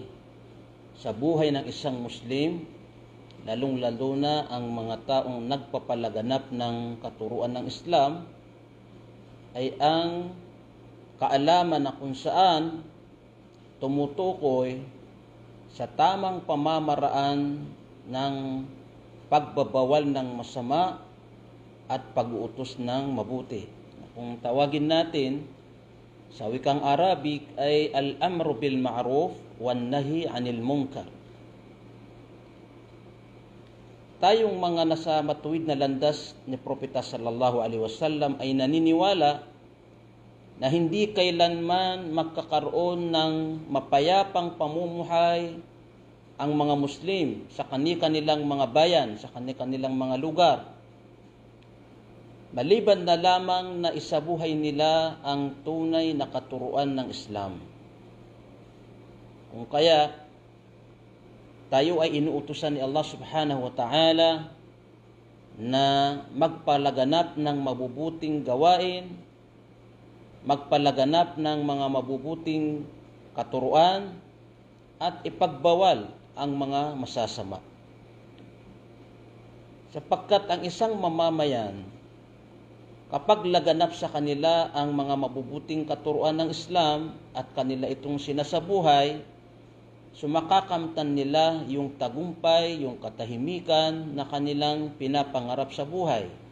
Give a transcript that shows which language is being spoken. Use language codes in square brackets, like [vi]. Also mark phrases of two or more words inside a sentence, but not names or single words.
[tl] sa buhay ng isang Muslim, lalong-lalo na ang mga taong nagpapalaganap ng katuruan ng Islam, ay ang kaalaman na kung saan tumutukoy sa tamang pamamaraan ng pagbabawal ng masama at pag-uutos ng mabuti. Kung tawagin natin sa wikang Arabic ay [ar] الأمر بالمعروف والنهي عن المنكر. [tl] Tayong mga nasa matuwid na landas ni Propeta [ar] صلى الله عليه وسلم [tl] ay naniniwala na hindi kailanman magkakaroon ng mapayapang pamumuhay ang mga Muslim sa kani-kanilang mga bayan, sa kani-kanilang mga lugar, maliban na lamang na isabuhay nila ang tunay na katuruan ng Islam. Kung kaya, tayo ay inuutusan ni Allah [ar] سبحانه وتعالى [tl] na magpalaganap ng mabubuting gawain, magpalaganap ng mga mabubuting katuruan, at ipagbawal ang mga masasama. Sapagkat ang isang mamamayan, kapag laganap sa kanila ang mga mabubuting katuruan ng Islam at kanila itong sinasabuhay, sumakakamtan nila yung tagumpay, yung katahimikan na kanilang pinapangarap sa buhay.